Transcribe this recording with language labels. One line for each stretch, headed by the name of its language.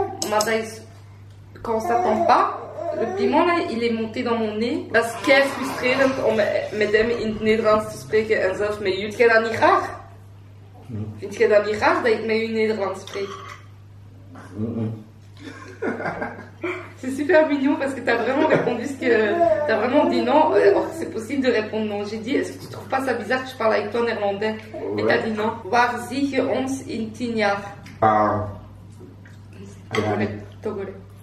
Dutch: Maar dat is,
French: quand on s'attend pas, le piment là, il est monté dans mon nez.
Dutch: Dat is kei frustrerend om met hem in het Nederlands te spreken en zelfs met jullie. Vind jij dat niet raar? Vind jij dat niet raar dat ik met u Nederlands spreek?
French: C'est super mignon parce que tu as vraiment répondu ce que... Tu as vraiment dit non, c'est possible de répondre non. J'ai dit, est-ce que tu trouves pas ça bizarre que je parle avec toi en néerlandais? Et tu as dit non.
Dutch: Waar zie je ons in 10 jaar?
French: Togolais. Togolais.